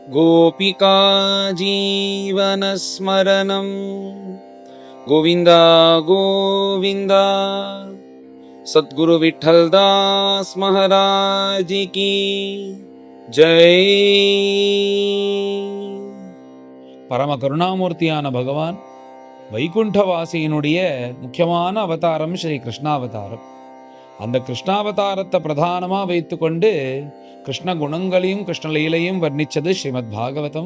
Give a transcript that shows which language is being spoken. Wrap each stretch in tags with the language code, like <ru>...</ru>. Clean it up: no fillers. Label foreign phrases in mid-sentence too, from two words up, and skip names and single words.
<sa>गोपिका जीवनस्मरणं गोविन्द गोविन्द।</sa> <hi>सद्गुरु विठ्ठलदास महाराज की जय।</hi> <ta>பரம கருணாமூர்த்தியான பகவான் வைகுண்டவாசியினுடைய முக்கியமான அவதாரம் ஸ்ரீ கிருஷ்ணாவதாரம். அந்த கிருஷ்ணாவதாரத்தை பிரதானமாக வைத்துக்கொண்டு கிருஷ்ண குணங்களையும் கிருஷ்ணலீலையும் வர்ணித்தது ஸ்ரீமத் பாகவதம்.</ta>